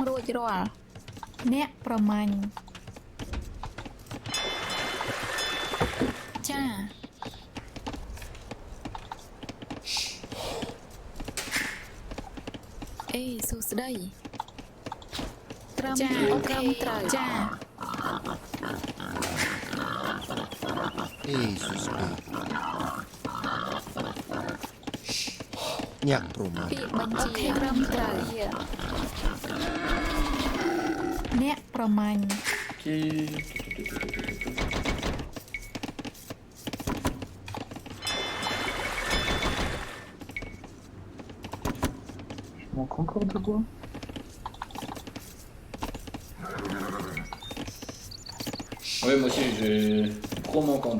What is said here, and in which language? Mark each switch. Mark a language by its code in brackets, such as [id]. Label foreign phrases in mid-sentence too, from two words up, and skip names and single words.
[km] រាល់អ្នកប្រមាញ់ចាអេសួស្ដីត្រឹមត្រូវត្រឹមត្រូវចា Jezus B. Nhạc Roma. ពាក្យបញ្ជាត្រឹមត្រូវអ្នកប្រមាញ់ [fr] Ok. Je manque encore de bois. Ouais, moi aussi, j'ai gros manque en bois.